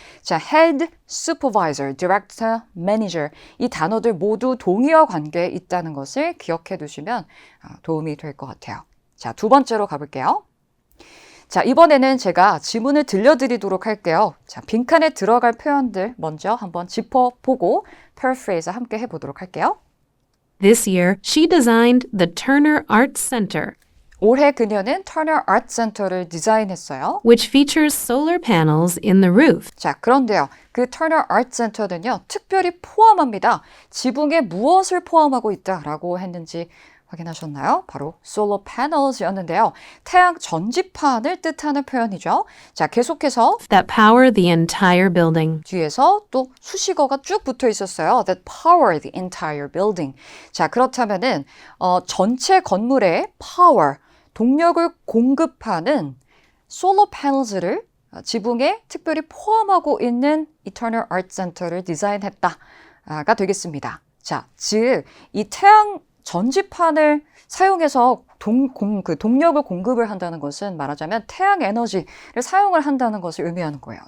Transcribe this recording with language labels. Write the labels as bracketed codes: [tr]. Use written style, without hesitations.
[ko] 자, head, supervisor, director, manager 이 단어들 모두 동의어 관계에 있다는 것을 기억해 두시면 도움이 될 것 같아요. 자, 두 번째로 가볼게요. 자, 이번에는 제가 지문을 들려드리도록 할게요. 자, 빈칸에 들어갈 표현들 먼저 한번 짚어보고 paraphrase 함께 해보도록 할게요. [en] This year, she designed the Turner Arts Center, [ko] 올해 그녀는 Turner Art Center를 디자인했어요. [en] which features solar panels in the roof. [ko] 자, 그런데요. 그 Turner Art Center는요. 특별히 포함합니다. 지붕에 무엇을 포함하고 있다라고 했는지 확인하셨나요? 바로 solar panels였는데요. 태양 전지판을 뜻하는 표현이죠. 자, 계속해서 [en] That power the entire building. [ko] 뒤에서 또 수식어가 쭉 붙어 있었어요. [en] That power the entire building. [ko] 자, 그렇다면은 전체 건물의 power, 동력을 공급하는 solar panels를 지붕에 특별히 포함하고 있는 Turner Art Center를 디자인했다가 되겠습니다. 자, 즉 이 태양 전지판을 사용해서 동력을 공급을 한다는 것은 말하자면 태양 에너지를 사용을 한다는 것을 의미하는 거예요.